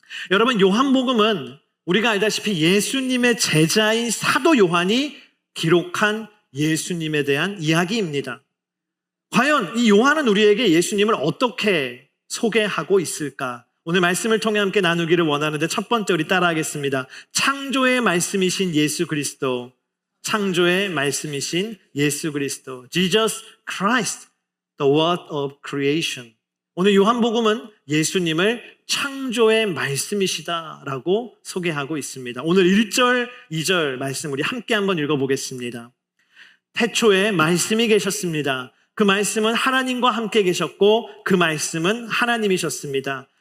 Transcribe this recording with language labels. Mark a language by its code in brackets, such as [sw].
[ko] 여러분, 요한복음은 우리가 알다시피 예수님의 제자인 사도 요한이 기록한 예수님에 대한 이야기입니다. 과연 이 요한은 우리에게 예수님을 어떻게 소개하고 있을까? 오늘 말씀을 통해 함께 나누기를 원하는데, 첫 번째 우리 따라하겠습니다. 창조의 말씀이신 예수 그리스도. 창조의 말씀이신 예수 그리스도. [en] Jesus Christ, the word of creation. [ko] 오늘 요한복음은 예수님을 창조의 말씀이시다라고 소개하고 있습니다. 오늘 1절, 2절 말씀 우리 함께 한번 읽어보겠습니다. 태초에 말씀이 계셨습니다. 그 말씀은 하나님과 함께 계셨고 그 말씀은 하나님이셨습니다.